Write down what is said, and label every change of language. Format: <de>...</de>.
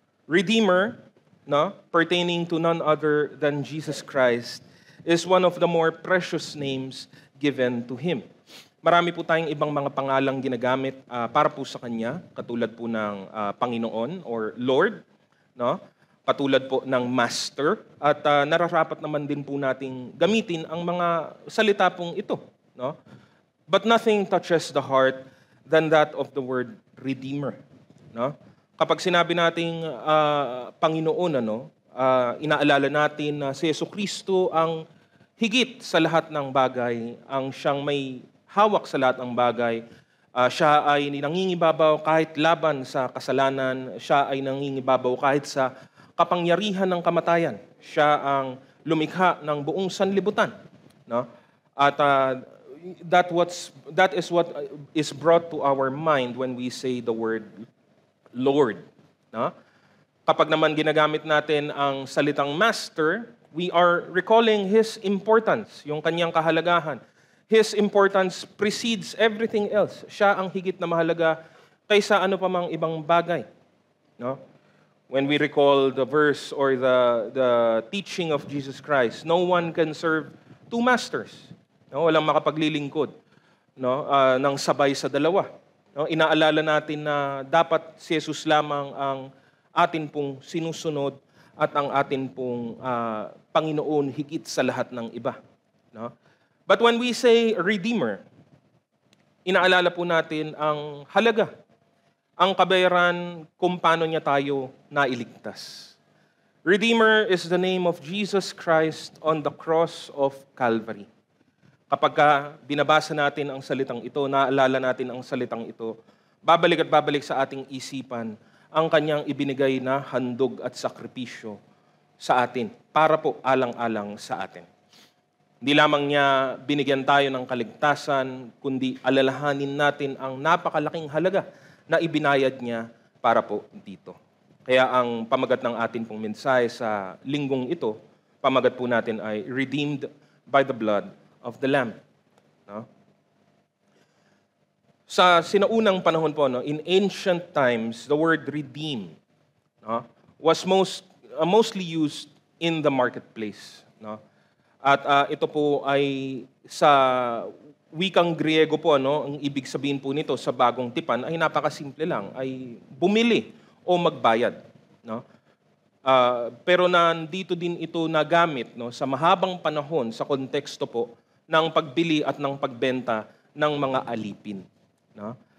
<en>Redeemer, no, pertaining to none other than Jesus Christ, is one of the more precious names given to Him.</en> <tl>Marami po tayong ibang mga pangalang ginagamit para po sa Kanya, katulad po ng Panginoon or Lord, no? Katulad po ng Master, at nararapat naman din po nating gamitin ang mga salita pong ito, no?</tl> <en>But nothing touches the heart than that of the word Redeemer, no?</en> <tl>Kapag sinabi nating Panginoon, inaalala natin na si Jesucristo ang higit sa lahat ng bagay, ang siyang may hawak sa lahat ng bagay. Siya ay nangingibabaw kahit laban sa kasalanan, siya ay nangingibabaw kahit sa kapangyarihan ng kamatayan. Siya ang lumikha ng buong sanlibutan, no?</tl> <en>At that is what is brought to our mind when we say the word Lord, no?</en> <tl>Kapag naman ginagamit natin ang salitang Master,</tl> <en>we are recalling His importance,</en> <tl>yung kanyang kahalagahan.</tl> <en>His importance precedes everything else.</en> <tl>Siya ang higit na mahalaga kaysa ano pa mang ibang bagay, no?</tl> <en>When we recall the verse or the teaching of Jesus Christ, no one can serve two masters. No?</en> <tl>Walang makapaglilingkod, no, ng sabay sa dalawa. No, inaalala natin na dapat si Jesus lamang ang atin pong sinusunod at ang atin pong Panginoon higit sa lahat ng iba, no?</tl> <en>But when we say Redeemer,</en> <tl>inaalala po natin ang halaga, ang kabayaran kung paano niya tayo nailigtas.</tl> <en>Redeemer is the name of Jesus Christ on the cross of Calvary.</en> <tl>Kapag binabasa natin ang salitang ito, naalala natin ang salitang ito, babalik at babalik sa ating isipan ang kanyang ibinigay na handog at sakripisyo sa atin, para po alang-alang sa atin. Hindi lamang niya binigyan tayo ng kaligtasan, kundi alalahanin natin ang napakalaking halaga na ibinayad niya para po dito. Kaya ang pamagat ng atin pong mensahe sa linggong ito, pamagat po natin ay</tl> <en>redeemed by the blood of the Lamb. No?</en> <tl>Sa sinaunang panahon po,</tl> <en>no, in ancient times, the word redeem, no, was mostly used in the marketplace. No?</en> <tl>At ito po ay sa wikang Griego po, no, ang ibig sabihin po nito sa bagong tipan ay napakasimple lang, ay bumili o magbayad. No? Pero nandito din ito nagamit, no, sa mahabang panahon sa konteksto po ng pagbili at ng pagbenta ng mga alipin. No?</tl>